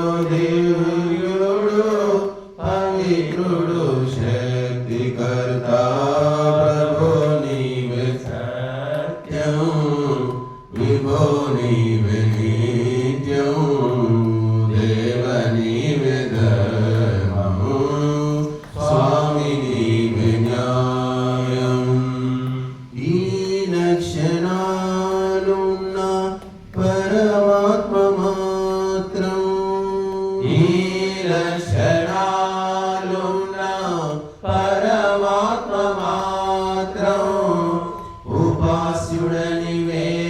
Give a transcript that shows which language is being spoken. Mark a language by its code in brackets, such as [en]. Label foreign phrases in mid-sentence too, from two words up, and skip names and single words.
[te] దివ్యుడు పవిత్రుడు శక్తికర్త ప్రభో నీవే సత్యం విభో నీవే నిత్యం దేవ నీవే ధర్మం స్వామీ నీవే న్యాయం ఈ లక్షణాలున్న పరమాత్మ మాత్రం ఈ లక్షణాలున్న పరమాత్మ మాత్రం ఉపాస్యుడనివే